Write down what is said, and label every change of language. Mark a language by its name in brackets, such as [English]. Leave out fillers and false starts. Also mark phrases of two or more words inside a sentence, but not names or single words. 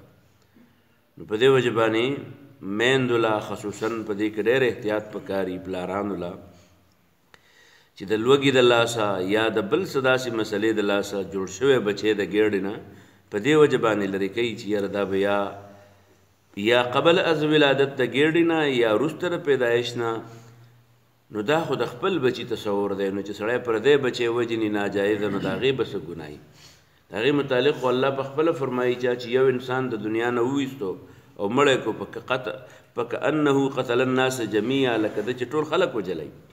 [Pashto] نو په دې وجه باندې میندو له خصوصا په دې کې ډېر احتیاط پکار وي، پلارانو له چې د لوږې د لاسه یا د بل څه داسې مسلې د لاسه جوړ شوی بچی د ګېډې نه په دې وجه باندې لرې کوي چې یاره دا به یا [Persian] قبل از ولادت [Pashto] د ګېډې نه یا وروسته د پیدایش نه، نو دا خو د خپل بچي تصور دی. نو چې سړی پردی بچی وجني ناجایزه نو د هغې به څه ګناه وي. د هغې متعلق خو الله پخپله فرمایي چې یو انسان د دنیا نه وویستو او مړی کو [Arabic] فکأنه قتل الناس جمیعا، [Pashto] لکه ده چې ټول خلک وجلی.